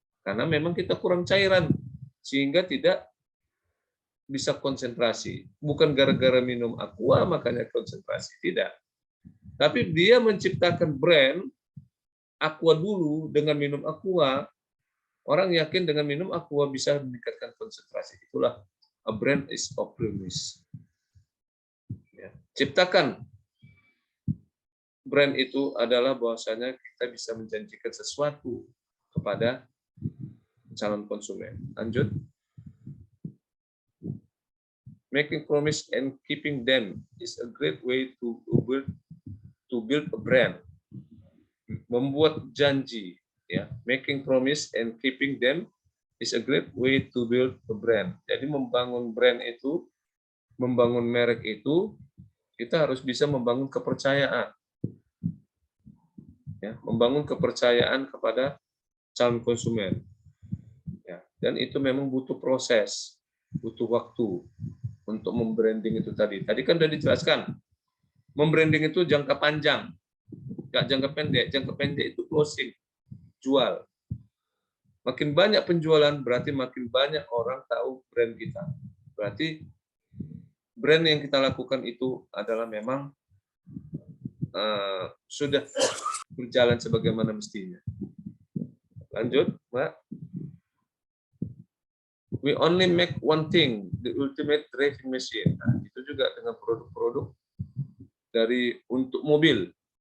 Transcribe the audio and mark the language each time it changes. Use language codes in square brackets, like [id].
[id] Karena memang kita kurang cairan, sehingga tidak bisa konsentrasi. Bukan gara-gara minum Aqua makanya konsentrasi, tidak. Tapi dia menciptakan brand Aqua dulu, dengan minum Aqua, orang yakin dengan minum Aqua bisa meningkatkan konsentrasi. Itulah [en] a brand is a promise. Ya. [id] Ciptakan brand itu adalah bahwasanya kita bisa menjanjikan sesuatu kepada calon konsumen. Lanjut. [en] Making promise and keeping them is a great way to build a brand. [id] Membuat janji, ya, [en] making promise and keeping them is a great way to build a brand. [id] Jadi membangun brand itu, membangun merek itu, kita harus bisa membangun kepercayaan, ya, membangun kepercayaan kepada calon konsumen, ya, dan itu memang butuh proses, butuh waktu untuk membranding itu tadi. Tadi kan sudah dijelaskan, membranding itu jangka panjang. Nggak jangka pendek. Jangka pendek itu closing, jual. Makin banyak penjualan berarti makin banyak orang tahu brand kita. Berarti brand yang kita lakukan itu adalah memang sudah berjalan sebagaimana mestinya. Lanjut, Mbak. [en] We only make one thing, the ultimate driving machine. [id] Nah, itu juga dengan produk-produk dari untuk mobil.